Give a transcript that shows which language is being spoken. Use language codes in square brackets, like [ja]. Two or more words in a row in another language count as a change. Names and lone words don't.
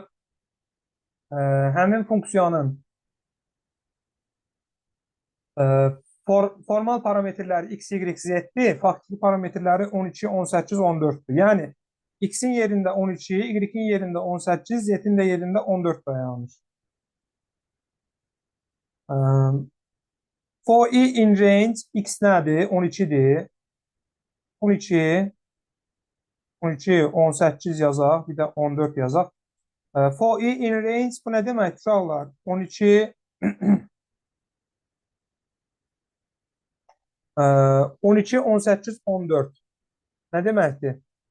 [az] Həmin funksiyanın formal parametrləri x, y, z-dir. Faktiki parametrləri 12, 18, 14-dür. Yəni x-in yerində 12, y-in yerində 18, z-in də yerində 14 dayanır. [en] For i in range [az] x nədir? 12-dir. 12, 12, 18 yazaq, bir də 14 yazaq. [en] For i in range [az] bu nə demək uşaqlar? 12 12, 18, 14. Nə deməkdir?